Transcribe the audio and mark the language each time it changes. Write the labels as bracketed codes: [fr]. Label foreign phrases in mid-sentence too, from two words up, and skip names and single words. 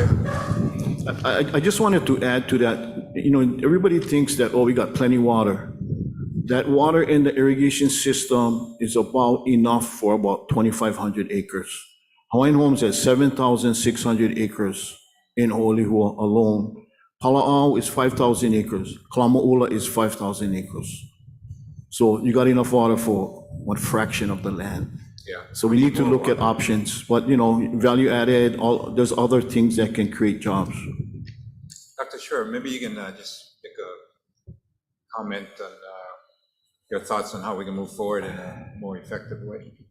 [en] I just wanted to add to that, everybody thinks that, we got plenty water. That water in the irrigation system is about enough for about 2,500 acres. Hawaiian Homes has 7,600 acres in Oʻolihua alone. Pala'au is 5,000 acres. Kalamaʻula is 5,000 acres. So you got enough water for what fraction of the land? Yeah. So we need to look at options, but value added, there's other things that can create jobs. Dr. Sure, maybe you can just make a comment on your thoughts on how we can move forward in a more effective way.